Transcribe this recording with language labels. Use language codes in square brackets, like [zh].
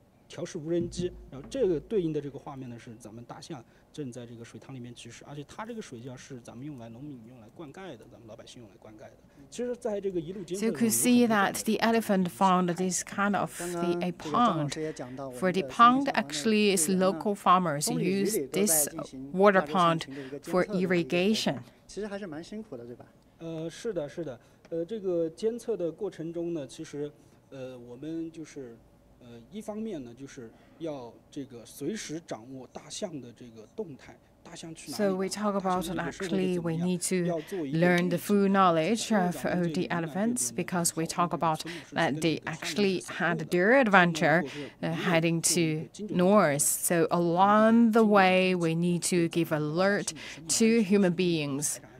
[zh] 调试无人机，然后这个对应的这个画面呢是咱们大象正在这个水塘里面取食，而且它这个水窖是咱们农民用来灌溉的，咱们老百姓用来灌溉的。其实，在这个一路监测 [en] So you could see that the elephant found this kind of a pond. For the pond, actually, is local farmers use this water pond for irrigation. [zh] 其实还是蛮辛苦的，对吧？是的，这个监测的过程中呢，其实我们就是。一方面呢，就是要这个随时掌握大象的这个动态，大象去哪里。 [en] So we talk about actually we need to learn the full knowledge of the elephants because we talk about that they actually had their adventure heading to north. So along the way, we need to give alert to human beings.